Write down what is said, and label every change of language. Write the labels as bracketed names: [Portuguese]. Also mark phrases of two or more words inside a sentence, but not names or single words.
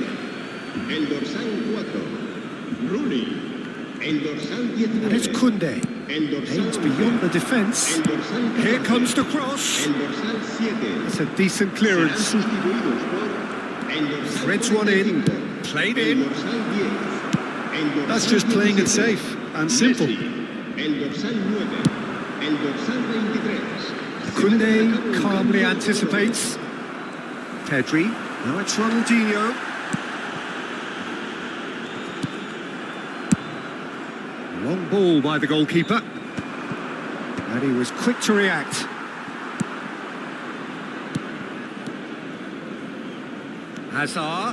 [Spanish] El dorsal 4, Rooney. El dorsal 19. [English] And it's Koundé. [Spanish] El dorsal [English] Aims beyond the defence. [Spanish] El dorsal 14. [English] Here comes the cross. [Spanish] El dorsal 7. [English] It's a decent [Spanish] Serán [English] clearance. [Spanish] sustituidos por el dorsal [English] Threads one in. [Spanish] 45. [English] Played [Spanish] El [English] in. [Spanish] dorsal 10. El dorsal [English] That's just playing it [Spanish] 17. [English] safe and simple. [Spanish] Messi. El dorsal 9. El dorsal 23. [English] Koundé calmly anticipates. Pedri. Now it's Ronaldinho. Long ball by the goalkeeper. And he was quick to react. Hazard.